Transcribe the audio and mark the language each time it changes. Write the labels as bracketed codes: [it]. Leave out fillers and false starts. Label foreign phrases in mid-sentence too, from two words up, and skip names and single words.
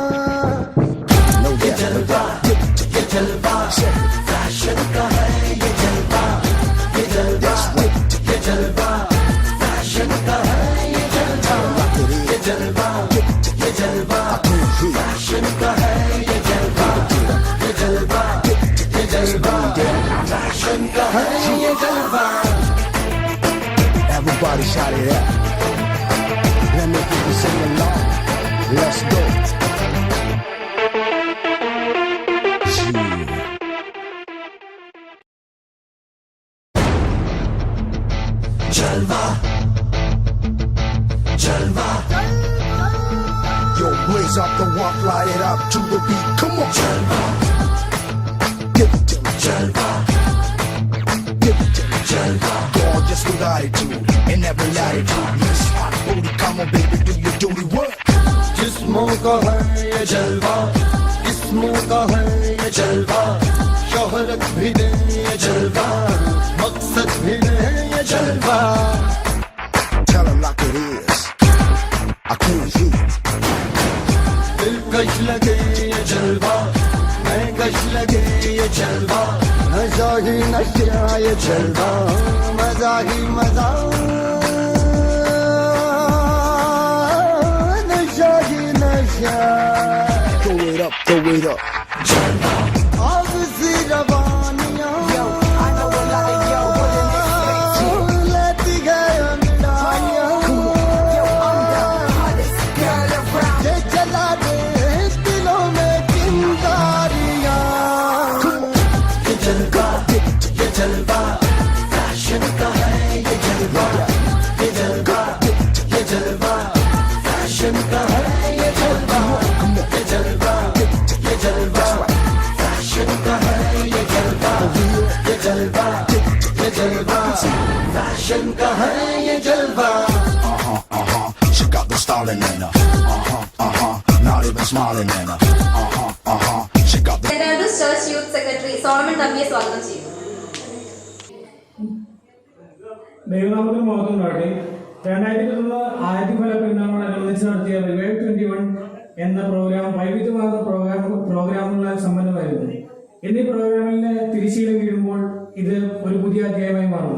[hi] ये जलवा, ये जलवा, फैशन का है ये जलवा, ये जलवा, ये जलवा, फैशन का है ये जलवा, ये जलवा, ये जलवा, फैशन का है ये जलवा, ये जलवा, ये जलवा, फैशन का है ये जलवा। [en] Everybody shout it out. Let me people sing along. Let's go. [hi] जलवा, जलवा, [en] Yo, blaze up the walk, light it up to the beat. Come on. [hi] जलवा, [en] Give it to me. [hi] जलवा, [en] Give it to me. [hi] जलवा, [en] Gorgeous with attitude in every latitude. Miss hot booty, come on baby, do your duty work. [hi] जिस्मों का है ये जलवा, जिस्मों का है ये जलवा, शोहरत भी दे ये जलवा, मकसद भी दे ये जलवा। [en] Tell her like it is. I can't hear. [hi] दिलकश लगे ये जलवा, महकश लगे ये जलवा, नशा ही नशा ये जलवा, मजा ही मजा, नशा ही नशा। [en] Throw it up, throw it up. [hi] जलवा, आग सी रवानियां लेती है अंगड़ाइयां, ये जला दे दिलों में चिंगारियां। ये जलवा, ये जलवा, फैशन का है ये जलवा, ये जलवा, ये जलवा, फैशन का है ये जलवा, ये जलवा, ये जलवा, फैशन का है ये जलवा, ये जलवा, ये जलवा, फैशन का है ये जलवा। [en] She got the styling in her. Not even smiling in her. She got the. [ml] ചർച്ച് യൂത്ത് സെക്രട്ടറി സോളമൻ തമ്പിയെ സ്വാഗതം ചെയ്യും. ദൈവനാമത്തിന് മഹത്വം ഉണ്ടാകട്ടെ. 2001 ആദ്യഫല പെരുന്നാളോടനുബന്ധിച്ച് നടത്തിയ റിവൈവ് 21 എന്ന പ്രോഗ്രാം വൈവിധ്യമാർന്ന പ്രോഗ്രാമുകളാൽ സമ്പന്നമായിരുന്നു. എന്നീ പ്രോഗ്രാമിലെ തിരിശീലം വീഴുമ്പോൾ ഇത് ഒരു പുതിയ അധ്യായമായി മാറുന്നു.